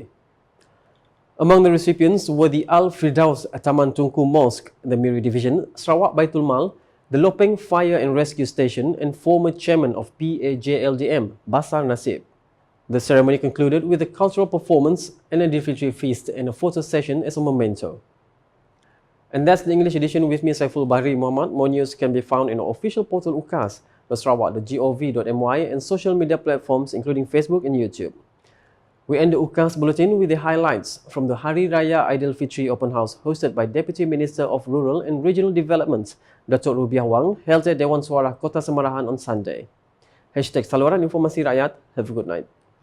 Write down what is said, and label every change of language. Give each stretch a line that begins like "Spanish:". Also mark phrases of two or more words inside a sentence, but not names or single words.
English: Among the recipients were the Al-Firdaus Taman Tunku Mosque, the Miri Division, Sarawak Baitul Mal, the Lopeng Fire and Rescue Station, and former chairman of PAJLDM, Basar Nasib. The ceremony concluded with a cultural performance and a Aidilfitri feast and a photo session as a memento. And that's the English edition with me, Saiful Bahri Muhammad. More news can be found in our official portal UKAS, sarawak.gov.my, and social media platforms including Facebook and YouTube. We end the UKAS Bulletin with the highlights from the Hari Raya Aidilfitri Open House hosted by Deputy Minister of Rural and Regional Development, Datuk Rubiah Wang, held at Dewan Suara Kota Semarahan on Sunday.
Malay: #Saluran Informasi Rakyat.
English: Have a good night.